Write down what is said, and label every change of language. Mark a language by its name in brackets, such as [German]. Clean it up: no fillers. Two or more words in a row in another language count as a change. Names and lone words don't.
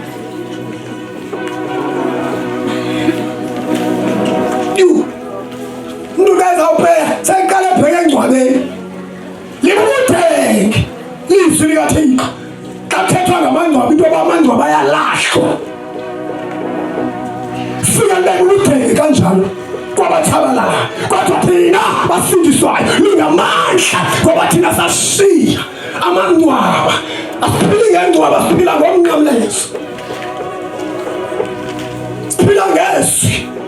[Xhosa] Umntu xa ezawupeya seyiqala abheke engcwabeni. Libubudenge izwi likaThixo. Xa kuthethwa ngamangcwaba into yoba amangcwaba ayalahlwa. Fika libubudenge kanjalo kwabathabalala, kodwa thina basindiswayo lingamandla ngoba thina sashiya amangcwaba. Asiphili ngengcwaba, siphila ngomnqamlezo, siphila ngezwi.